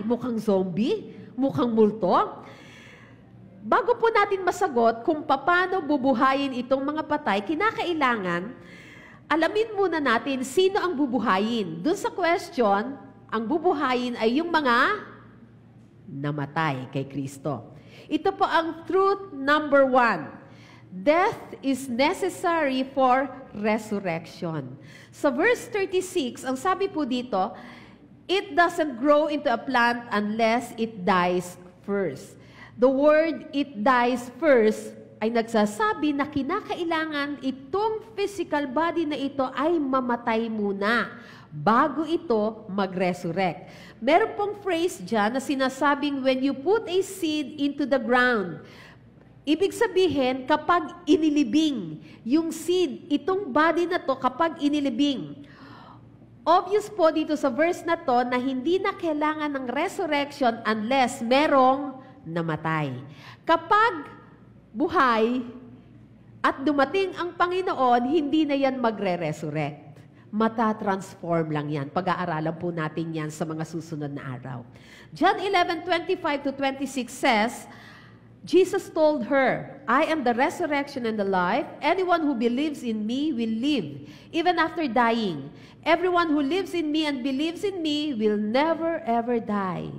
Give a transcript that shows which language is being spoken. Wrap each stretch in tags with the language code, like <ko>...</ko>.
<tl>Mukhang zombie? Mukhang multo? Bago po natin masagot kung paano bubuhayin itong mga patay, kinakailangan, alamin muna natin sino ang bubuhayin. Doon sa question, ang bubuhayin ay yung mga namatay kay Kristo. Ito po ang truth number 1.</tl> <en>Death is necessary for resurrection.</en> <tl>Sa verse 36, ang sabi po dito,</tl> <en>it doesn't grow into a plant unless it dies first. The word it dies first</en> <tl>ay nagsasabi na kinakailangan itong physical body na ito ay mamatay muna bago ito mag-resurrect. Meron pong phrase dyan na sinasabing,</tl> <en>when you put a seed into the ground,</en> <tl>ibig sabihin, kapag inilibing yung seed, itong body na to, kapag inilibing, obvious po dito sa verse na to na hindi na kailangan ng resurrection unless merong namatay. Kapag buhay at dumating ang Panginoon, hindi na yan magre-resurrect. Mata-transform lang yan. Pag-aaralan po natin yan sa mga susunod na araw.</tl> <en>John 11:25-26 says, Jesus told her, I am the resurrection and the life. Anyone who believes in me will live, even after dying. Everyone who lives in me and believes in me will never ever die.</en>